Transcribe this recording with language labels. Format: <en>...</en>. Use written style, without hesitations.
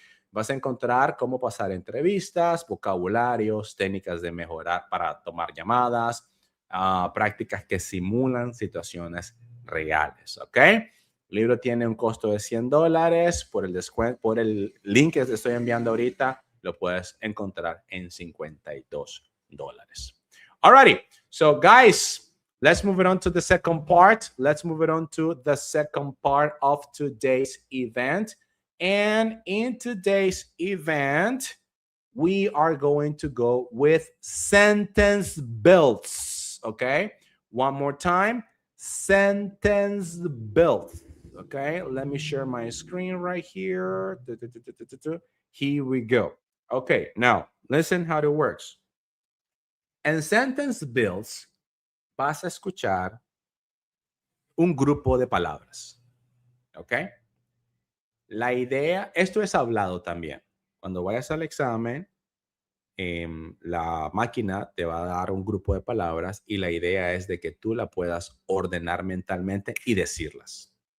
<es>Vas a encontrar cómo pasar entrevistas, vocabularios, técnicas de mejorar para tomar llamadas, prácticas que simulan situaciones reales, ¿ok? El libro tiene un costo de $100. Por el descuento, por el link que te estoy enviando ahorita, lo puedes encontrar en $52.</es> <en>Alrighty, so guys, let's move it on to the second part. Let's move it on to the second part of today's event. And in today's event, we are going to go with sentence builds. Okay, one more time, sentence builds. Okay, let me share my screen right here. Here we go. Okay, now listen how it works.</en> <es>En sentence builds vas a escuchar un grupo de palabras. ¿Ok? La idea, esto es hablado también. Cuando vayas al examen, la máquina te va a dar un grupo de palabras y la idea es de que tú la puedas ordenar mentalmente y decirlas.</es>